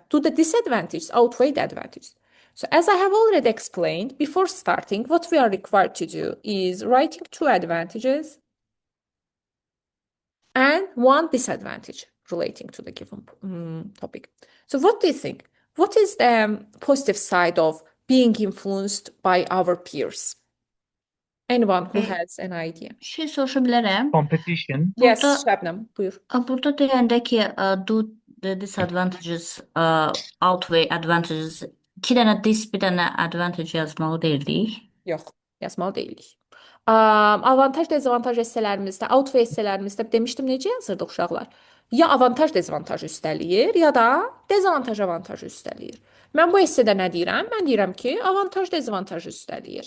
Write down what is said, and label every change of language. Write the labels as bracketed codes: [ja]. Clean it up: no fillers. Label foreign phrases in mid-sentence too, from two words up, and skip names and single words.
[en] Do the disadvantages outweigh the advantages? So as I have already explained, before starting, what we are required to do is writing two advantages and one disadvantage relating to the given topic. So what do you think? What is the positive side of being influenced by our peers? Anyone who has an idea? [az] Bir şey soruşa bilərəm. [en] Competition. Yes, [az] Burada Şebnem, buyur. burada deyəndə ki, [en] do the disadvantages outweigh advantages. [az] İki dənə dis, bir dənə advantage yazmalı deyildik. Yox, yazmalı deyilik. Avantaj, dezavantaj hissələrimizdə, outweigh hissələrimizdə demişdim necə yazırdıq uşaqlar? Ya avantaj dezavantaj üstələyir, ya da dezavantaj avantaj üstələyir. Mən bu hissədə nə deyirəm? Mən deyirəm ki, avantaj dezavantaj üstələyir.